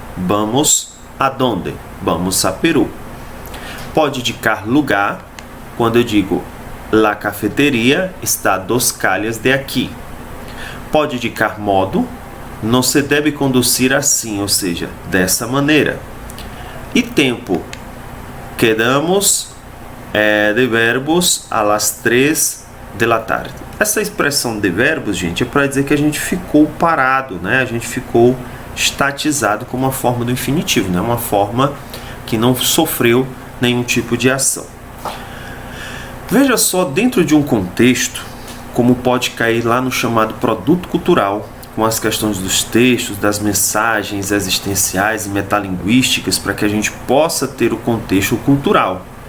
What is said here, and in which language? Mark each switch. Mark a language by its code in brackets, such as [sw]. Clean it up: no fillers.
[pt] Vamos a donde? Vamos a Peru. Pode indicar lugar, quando eu digo [es] la cafeteria está a 2 calles de aqui. [pt] Pode indicar modo, não se deve conduzir assim, ou seja, dessa maneira. E tempo, [es] Quedamos de verbos a las 3 de la tarde. [pt] Essa expressão de verbos, gente, é para dizer que a gente ficou parado, né? A gente ficou estatizado como uma forma do infinitivo, né? Uma forma que não sofreu nenhum tipo de ação. Veja só, dentro de um contexto, como pode cair lá no chamado produto cultural, com as questões dos textos, das mensagens existenciais e metalinguísticas, para que a gente possa ter o contexto cultural.